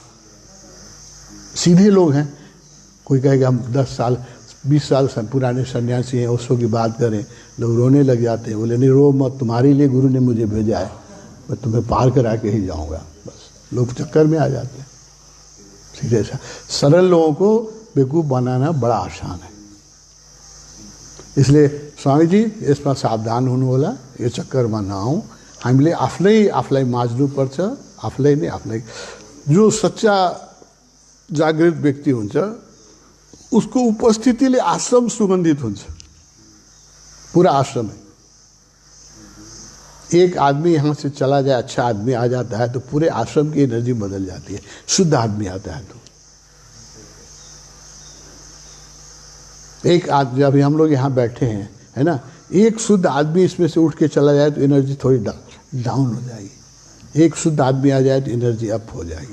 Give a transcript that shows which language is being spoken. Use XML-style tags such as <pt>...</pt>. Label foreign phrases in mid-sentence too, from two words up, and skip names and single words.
<hi>सीधे लोग हैं, कोई कहेगा हम 10 साल 20 साल पुराने सन्यासी हैं, उसको की बात करें, लोग रोने लग जाते हैं, बोले नहीं रो मत, तुम्हारे लिए गुरु ने मुझे भेजा है, मैं तुम्हें पार करा के ही जाऊंगा। बस लोग चक्कर में आ जाते हैं। सीधे सा सरल लोगों को बेवकूफ़ बनाना बड़ा आसान है।</hi> <ne>इसलिए स्वामी जी यसमा सावधान हुनुहोला, यो चक्करमा नआउँ। हामीले आफूलाई माझ्नुपर्छ, आफूलाई नै आफूलाई। जो सच्चा जागृत व्यक्ति हुन्छ उसको उपस्थितिले आश्रम सुगन्धित हुन्छ,</ne> <hi>पूरा आश्रम है। एक आदमी यहाँ से चला जाए, अच्छा आदमी आ जाता है तो पूरे आश्रम की एनर्जी बदल जाती है। शुद्ध आदमी आता है तो एक आदमी, अभी हम लोग यहाँ बैठे हैं, है ना, एक शुद्ध आदमी इसमें से उठ के चला जाए तो एनर्जी थोड़ी डाउन हो जाएगी, एक शुद्ध आदमी आ जाए तो एनर्जी अप हो जाएगी।</hi>